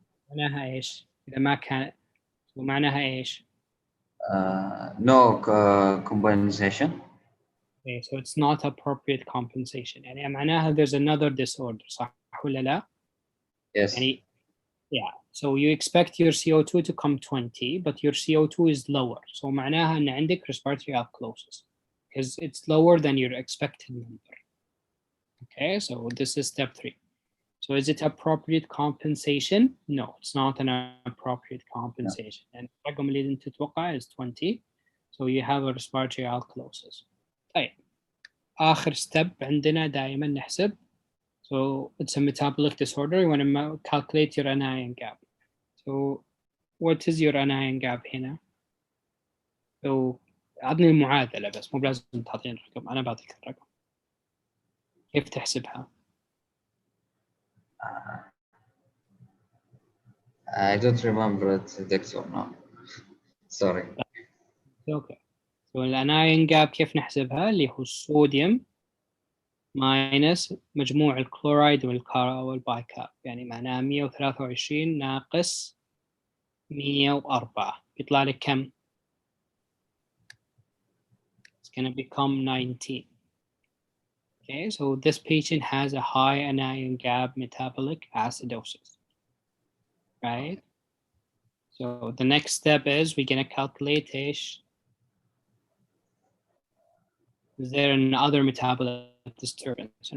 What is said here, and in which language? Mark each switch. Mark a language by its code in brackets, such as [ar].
[ar] معناها ايش؟ إذا ما كان ومعناها ايش؟ [en] No compensation. Okay, so it's not appropriate compensation. [ar] يعني معناها [en] there's another disorder [ar] صح ولا لا؟ [en] Yes. يعني yeah. So you expect your CO2 to come 20, but your CO2 is lower. So [ar] معناها أن عندك [en] respiratory alkalosis because it's lower than your expected number. Okay, so this is step 3. So is it appropriate compensation? No, it's not an appropriate compensation. [ar] And الرقم اللي أنت تتوقعه [en] is 20. So you have a respiratory alkalosis. [ar] طيب آخر step عندنا دائما نحسب. [en] So it's a metabolic disorder. You want to calculate your anion gap. So what is your anion gap [ar] هنا؟ So أعطني المعادلة بس مو لازم تعطيني الرقم. أنا بعطيك الرقم. كيف تحسبها؟ [en] I don't remember it, Doctor. No. Sorry. Okay. [ar] So الاناين جاب كيف نحسبها؟ اللي هو الصوديوم ماينس مجموع الكلورايد والبايكاب، يعني معناها 123 ناقص 104 يطلع لك كم؟ [en] It's gonna become 19. Okay, so this patient has a high anion gap metabolic acidosis, right? So the next step is we're gonna calculate is there another metabolic disturbance?